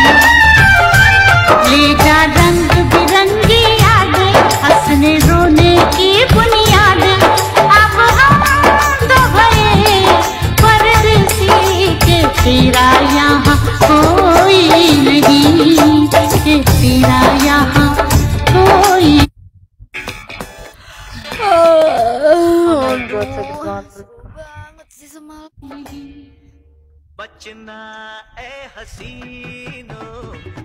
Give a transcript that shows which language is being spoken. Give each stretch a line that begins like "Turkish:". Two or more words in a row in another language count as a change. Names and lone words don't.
Hindi: ले जा रंग बिरंगी यादें, हंसने रोने की बुनियाद, अब हम तो भये परदेसी के तेरा यहाँ कोई नहीं, के तेरा यहाँ कोई।
Indonesian: Buat sakit banget.
Hindi: बचना ए हसीनो